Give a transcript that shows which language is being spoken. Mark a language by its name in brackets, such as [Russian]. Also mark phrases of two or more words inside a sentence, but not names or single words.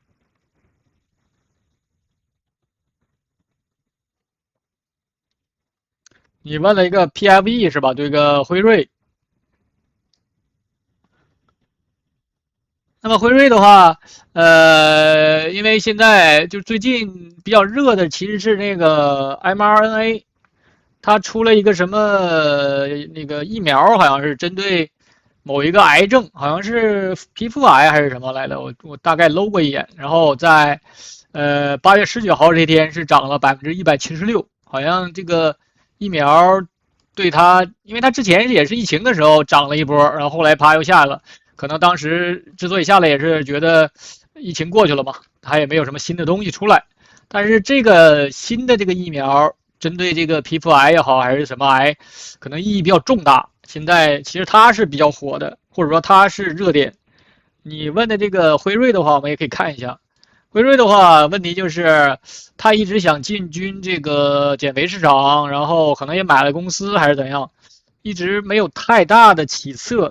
[Chinese] 你問了一個 PFE 是吧？對個輝瑞。那麼輝瑞的話，因為現在就最近比較熱的其實是那個 mRNA，它出了一個什麼那個疫苗，好像是針對某一個癌症，好像是皮膚癌還是什麼來的，我大概摟過一眼。然後在8月19號這天是漲了176%，好像這個疫苗對它，因為它之前也是疫情的時候漲了一波，然後後來啪又下了。可能當時之所以下來也是覺得疫情過去了嘛，它也沒有什麼新的東西出來。但是這個新的這個疫苗針對這個皮膚癌也好還是什麼癌，可能意義比較重大。現在其實它是比較火的，或者說它是熱點。你問的這個輝瑞的話，我們也可以看一下。輝瑞的話，問題就是他一直想進軍這個減肥市場，然後可能也買了公司還是怎樣，一直沒有太大的起色。